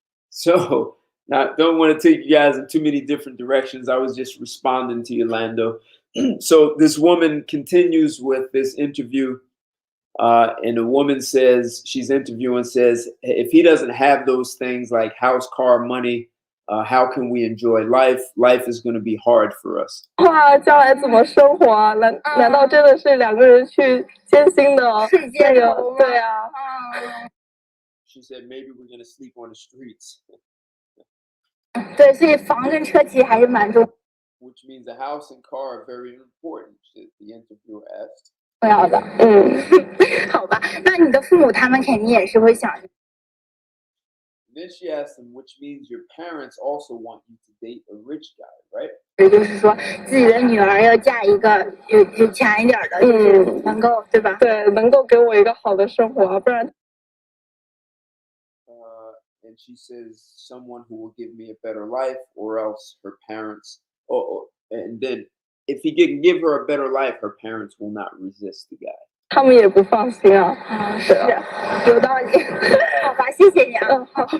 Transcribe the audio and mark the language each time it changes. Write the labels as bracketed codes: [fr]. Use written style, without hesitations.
[en] So, now don't want to take you guys in too many different directions. I was just responding to you, Lando. So this woman continues with this interview. And the woman says, she's interviewing, says, if he doesn't have those things like house, car, money, how can we enjoy life? Life is going to be hard for us. [zh] 哇，将来怎么生活啊？难道真的是两个人去艰辛的世界头吗？对啊。 [en] She said maybe we're going to sleep on the streets. [zh] 对，所以房跟车其实还是蛮重 [en] Which means the house and car are very important, the interviewer asked. [zh] 要的。好吧，那你的父母他们肯定也是会想。 [en] Then she asked him, which means your parents also want you to date a rich guy, right? [zh] 也就是说，自己的女儿要嫁一个有钱一点的，就是能够，对吧？对，能够给我一个好的生活，不然。 [en] And she says, someone who will give me a better life, or else her parents. And then if he can give her a better life, her parents will not resist the guy. [zh] 他们也不放心啊。是有道理。好吧，谢谢你啊。好，